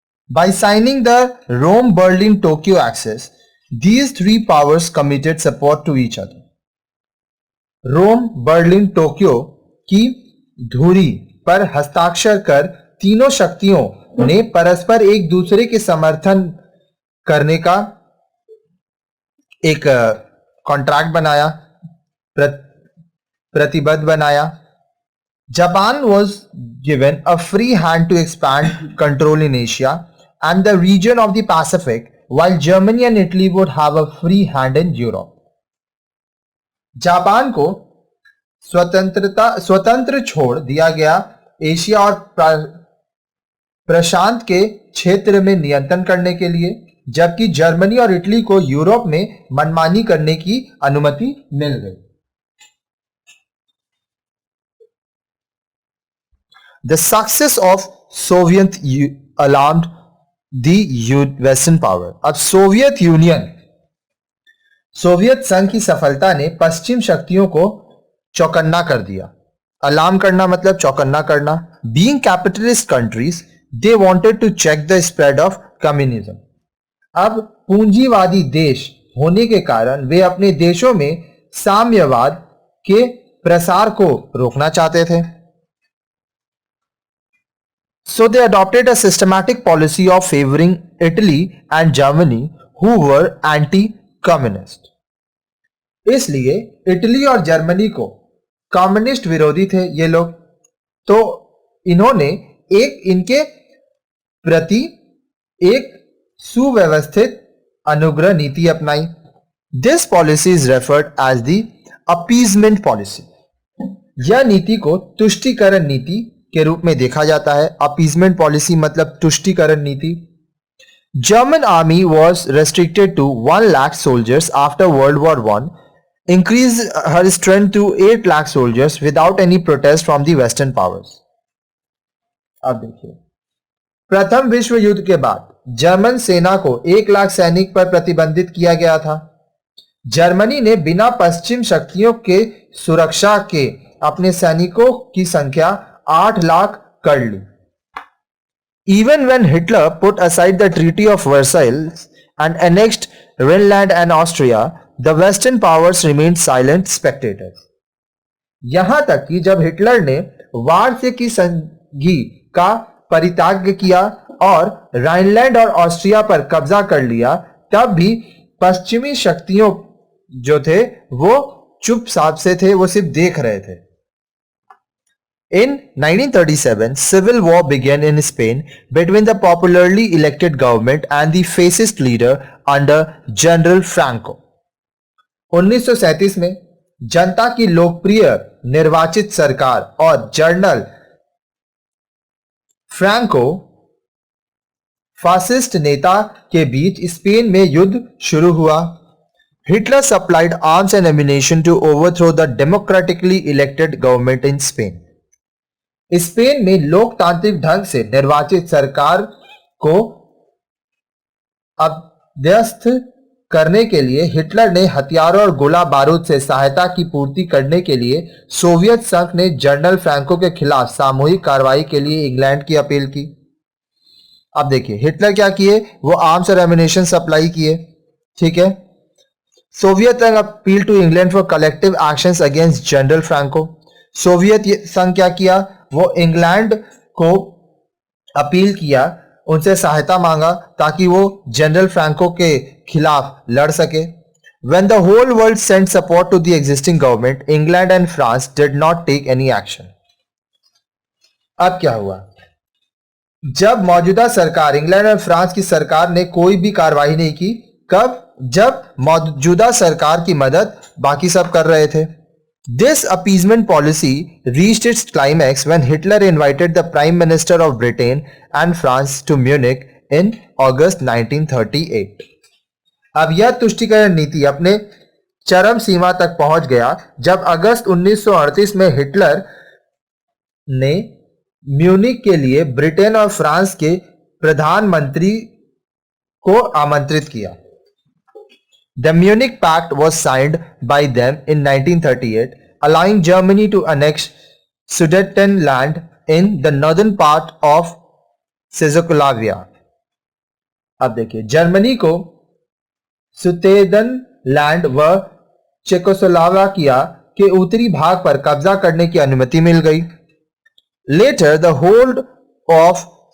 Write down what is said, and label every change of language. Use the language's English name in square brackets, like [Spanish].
[English] By signing the Rome-Berlin-Tokyo Axis, these three powers committed support to each other. [Hindi] Rome, Berlin, Tokyo की धुरी पर हस्ताक्षर कर तीनों शक्तियों ने परस्पर एक दूसरे के समर्थन करने का एक कॉन्ट्रैक्ट बनाया, प्रतिबद्ध बनाया. [English] Japan was given a free hand to expand control in Asia and the region of the Pacific, while Germany and Italy would have a free hand in Europe. [Hindi] Japan को स्वतंत्र छोड़ दिया गया एशिया और प्रशांत के क्षेत्र में नियंत्रण करने के लिए, जबकि जर्मनी और इटली को यूरोप में मनमानी करने की अनुमति मिल गई. [English] The success of Soviet alarmed the Western power. [Hindi] अब सोवियत यूनियन, सोवियत संघ की सफलता ने पश्चिम शक्तियों को चौकन्ना कर दिया. अलार्म करना मतलब चौकन्ना करना. [English] Being capitalist countries, they wanted to check the spread of communism. [Hindi] अब पूंजीवादी देश होने के कारण वे अपने देशों में साम्यवाद के प्रसार को रोकना चाहते थे. [English] So they adopted a systematic policy of favoring Italy and Germany, who were anti-communist. [Hindi] इसलिए इटली और जर्मनी को कम्युनिस्ट विरोधी थे ये लोग, तो इन्होंने इनके प्रति एक सुव्यवस्थित अनुग्रह नीति अपनाई. [English] This policy is referred as the appeasement policy. [Hindi] यह नीति को तुष्टीकरण नीति के रूप में देखा जाता है. अपीजमेंट पॉलिसी मतलब तुष्टीकरण नीति. [English] German army was restricted to 1 lakh soldiers after World War I, increased her strength to 8 lakh soldiers without any protest from the Western powers. [Hindi] अब देखिए, प्रथम विश्व युद्ध के बाद जर्मन सेना को 1 लाख सैनिक पर प्रतिबंधित किया गया था. जर्मनी ने बिना पश्चिम शक्तियों के सुरक्षा के अपने सैनिकों की संख्या 8 लाख कर ली. [English] Even when Hitler put aside the Treaty of Versailles and annexed Rhineland and Austria, the Western powers remained silent spectators. [Hindi] यहां तक कि जब हिटलर ने वार्से की संधि का परित्याग किया और राइनलैंड और ऑस्ट्रिया पर कब्जा कर लिया, तब भी पश्चिमी शक्तियों जो थे वो चुपचाप से थे, वो सिर्फ देख रहे थे. [English] In 1937, civil war began in Spain between the popularly elected government and the fascist leader under General Franco. [Hindi] 1937 में जनता की लोकप्रिय निर्वाचित सरकार और जनरल फ्रैंको फासिस्ट नेता के बीच स्पेन में युद्ध शुरू हुआ. [English] Hitler supplied arms and ammunition to overthrow the democratically elected government in Spain. [Hindi] Spain में लोकतांत्रिक ढंग से निर्वाचित सरकार को अभ्यस्त करने के लिए हिटलर ने हथियारों और गोला बारूद से सहायता की पूर्ति करने के लिए सोवियत संघ ने जनरल फ्रैंको के खिलाफ सामूहिक कार्रवाई के लिए इंग्लैंड की अपील की. अब देखिए हिटलर क्या किए, वो आर्म्स और एम्युनिशन सप्लाई किए. ठीक है, [English] Soviet संघ appeal to England for collective actions against General Franco. [Hindi] Soviet संघ क्या किया, वो इंग्लैंड को अपील किया, उनसे सहायता मांगा ताकि वो जनरल फ्रैंको के खिलाफ लड़ सके. [English] When the whole world sent support to the existing government, England and France did not take any action. [Hindi] अब क्या हुआ, जब मौजूदा सरकार इंग्लैंड और फ्रांस की सरकार ने कोई भी कार्रवाई नहीं की. कब, जब मौजूदा सरकार की मदद बाकी सब कर रहे थे. [English] This appeasement policy reached its climax when Hitler invited the Prime Minister of Britain and France to Munich in August 1938. [Hindi] अब यह तुष्टीकरण नीति अपने चरम सीमा तक पहुंच गया जब अगस्त 1938 में हिटलर ने म्यूनिक के लिए ब्रिटेन और फ्रांस के प्रधानमंत्री को आमंत्रित किया. [English] The Munich Pact was signed by them in 1938, allowing Germany to annex Sudetenland in the northern part of Czechoslovakia. [Hindi] अब देखिए, जर्मनी को सुतेदनलैंड व चेकोस्लोवाकिया के उत्तरी भाग पर कब्जा करने की अनुमति मिल गई. [English] Later, the whole of